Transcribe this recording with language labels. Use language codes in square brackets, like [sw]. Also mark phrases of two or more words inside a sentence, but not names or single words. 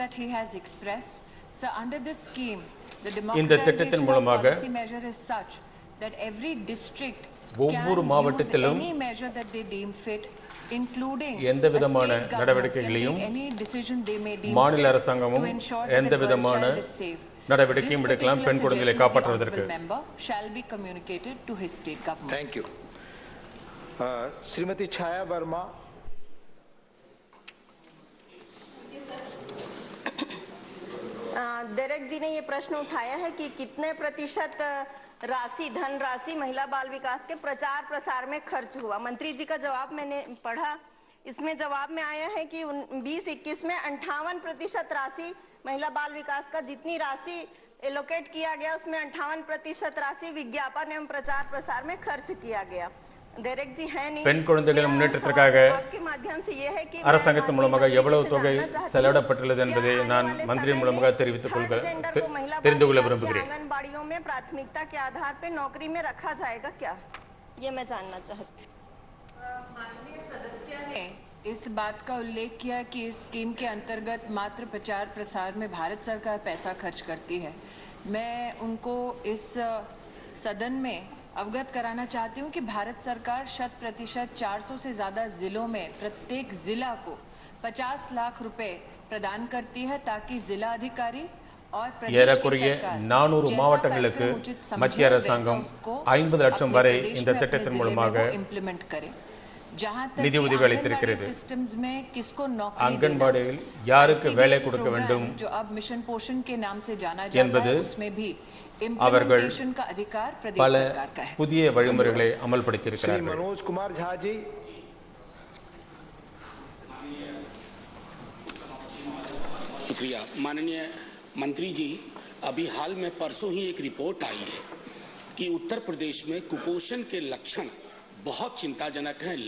[ta] இந்த திட்டத்தின் மூலமாக ஒவ்வொரு மாவட்டத்திலும் எந்த விதமான நடவடிக்கைகளையும் மாநில அரசாங்கமும் எந்த விதமான நடவடிக்கையும் எடுக்கலாம் பெண் குழந்தைகளை காப்பாற்றுவதற்கு. [en] Thank you. Srimati Chaya Verma. [hi] डेरेक जी ने ये प्रश्न उठाया है कि कितने प्रतिशत राशि धनराशि महिला बाल विकास के प्रचार प्रसार में खर्च हुआ। मंत्री जी का जवाब मैंने पढ़ा, इसमें जवाब में आया है कि 20-21 में 58% राशि महिला बाल विकास का जितनी राशि एलोकेट किया गया उसमें 58% राशि विज्ञापन एवं प्रचार प्रसार में खर्च किया गया। डेरेक जी है नहीं, [ta] பெண் குழந்தைகள் முன்னேற்றத்திற்காக அரசாங்கத்தின் மூலமாக எவ்வளவு தொகை செலவிடப்பட்டுள்ளது என்பதை நான் மந்திரி மூலமாக தெரிந்து கொள்ள விரும்புகிறேன். [hi] आंगनबाड़ियों में प्राथमिकता के आधार पर नौकरी में रखा जाएगा क्या, ये मैं जानना चाहती हूँ. माननीय सदस्य ने इस बात का उल्लेख किया कि इस स्कीम के अंतर्गत मात्र प्रचार प्रसार में भारत सरकार पैसा खर्च करती है। मैं उनको इस सदन में अवगत कराना चाहती हूं कि भारत सरकार 100% 400 से ज्यादा जिलों में प्रत्येक जिला को 50 लाख रुपए प्रदान करती है ताकि जिला अधिकारी [ta] ஏறக்குறைய 400 மாவட்டங்களுக்கு மத்திய அரசாங்கம் 50 லட்சம் வரை இந்த திட்டத்தின் மூலமாக நிதி உதவி அளித்திருக்கிறது. அங்கன்வாடியில் யாருக்கு வேலை கொடுக்க வேண்டும் என்பது அவர்கள் பல புதிய வழிமுறைகளை அமல்படுத்தியிருக்கிறார்கள். [hi] मनोज कुमार झा जी। शुक्रिया। माननीय मंत्री जी, अभी हाल में परसों ही एक रिपोर्ट आई है कि उत्तर प्रदेश में कुपोषण के लक्षण बहुत चिंताजनक हैं।